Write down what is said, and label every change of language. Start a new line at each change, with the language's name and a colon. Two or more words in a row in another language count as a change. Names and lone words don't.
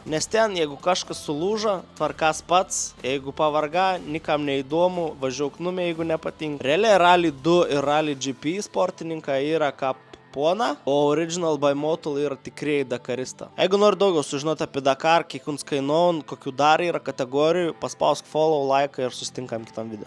Lithuanian: Nes ten, jeigu kažkas sulūža, tvarkas pats, jeigu pavarga, nikam neįdomu, važiuok numė, jeigu nepatinka. Realiai Rally 2 ir Rally GP sportininkai yra kaip pona, o Original by Motul yra tikrieji Dakarista. Jeigu nori daugiau sužinoti apie Dakar, kiek uns kainuoja, kokių dar yra kategorijų, paspausk follow, like ir susitinkam kitam video.